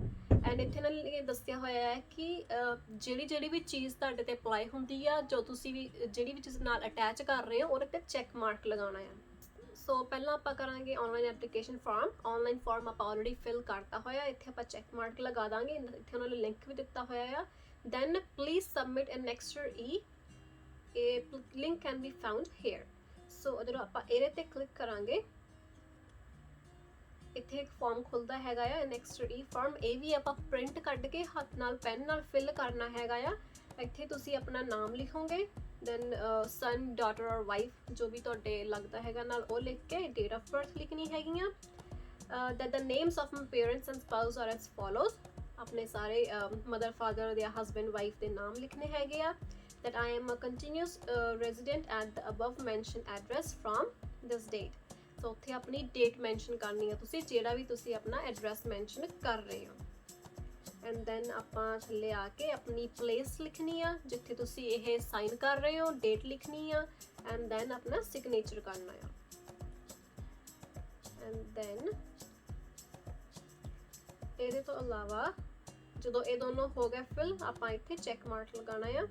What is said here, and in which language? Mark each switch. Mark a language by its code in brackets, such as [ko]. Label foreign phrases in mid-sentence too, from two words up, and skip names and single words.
[pa] ਐਂਡ ਇੱਥੇ ਨਾਲ ਇਹ ਦੱਸਿਆ ਹੋਇਆ ਹੈ ਕਿ ਜਿਹੜੀ ਵੀ ਚੀਜ਼ ਤੁਹਾਡੇ ਤੇ ਅਪਲਾਈ ਹੁੰਦੀ ਆ, ਜੋ ਤੁਸੀਂ ਵੀ ਜਿਹੜੀ ਵੀ ਚੀਜ਼ ਨਾਲ ਅਟੈਚ ਕਰ ਰਹੇ ਹੋ ਉਹਦੇ ਤੇ [en] check mark [pa] ਲਗਾਉਣਾ ਆ। ਸੋ ਪਹਿਲਾਂ ਆਪਾਂ ਕਰਾਂਗੇ [en] online application form. online form [pa] ਆਪਾਂ [en] already fill [pa] ਕਰਤਾ ਹੋਇਆ, ਇੱਥੇ ਆਪਾਂ [en] check mark [pa] ਲਗਾ ਦਾਂਗੇ। ਇੱਥੇ ਉਹਨਾਂ ਨੇ ਲਿੰਕ ਵੀ ਦਿੱਤਾ ਹੋਇਆ ਆ, [en] then please submit an extra E. A link can be found here. [pa] So ਜਦੋਂ ਆਪਾਂ ਇਹਦੇ ਤੇ click ਕਰਾਂਗੇ ਇੱਥੇ ਇੱਕ ਫਾਰਮ ਖੁੱਲਦਾ ਹੈਗਾ ਆ [en] an extra E [pa] ਫਾਰਮ। ਇਹ ਵੀ ਆਪਾਂ ਪ੍ਰਿੰਟ ਕੱਢ ਕੇ ਹੱਥ ਨਾਲ ਪੈਨ ਨਾਲ ਫਿਲ ਕਰਨਾ ਹੈਗਾ ਆ। ਇੱਥੇ ਤੁਸੀਂ ਆਪਣਾ ਨਾਮ ਲਿਖੋਗੇ, [en] then son, daughter or wife [pa] ਜੋ ਵੀ ਤੁਹਾਡੇ ਲੱਗਦਾ ਹੈਗਾ ਨਾਲ ਉਹ ਲਿਖ ਕੇ [en] date of birth [pa] ਲਿਖਣੀ ਹੈਗੀਆਂ। [en] that the names of my parents and spouse are as follows, [pa] ਆਪਣੇ ਸਾਰੇ [en] mother father [pa] ਜਾਂ [en] husband wife [pa] ਦੇ ਨਾਮ ਲਿਖਣੇ ਹੈਗੇ ਆ। [en] that I am a continuous resident at the above mentioned address from this date। [pa] ਸੋ ਉੱਥੇ ਆਪਣੀ [en] date mention [pa] ਕਰਨੀ ਆ ਤੁਸੀਂ, ਜਿਹੜਾ ਵੀ ਤੁਸੀਂ ਆਪਣਾ [en] address mention [pa] ਕਰ ਰਹੇ ਹੋ। [en] and then [pa] ਆਪਾਂ ਥੱਲੇ ਆ ਕੇ ਆਪਣੀ ਪਲੇਸ ਲਿਖਣੀ ਆ ਜਿੱਥੇ ਤੁਸੀਂ ਇਹ ਸਾਈਨ ਕਰ ਰਹੇ ਹੋ, ਡੇਟ ਲਿਖਣੀ ਆ [en] and then [pa] ਆਪਣਾ ਸਿਗਨੇਚਰ ਕਰਨਾ ਆ। [en] and then [pa] ਇਹਦੇ ਤੋਂ ਇਲਾਵਾ ਜਦੋਂ ਇਹ ਦੋਨੋਂ ਹੋ ਗਏ ਫਿਲ, ਆਪਾਂ ਇੱਥੇ [en] check mark [pa] ਲਗਾਉਣਾ ਆ।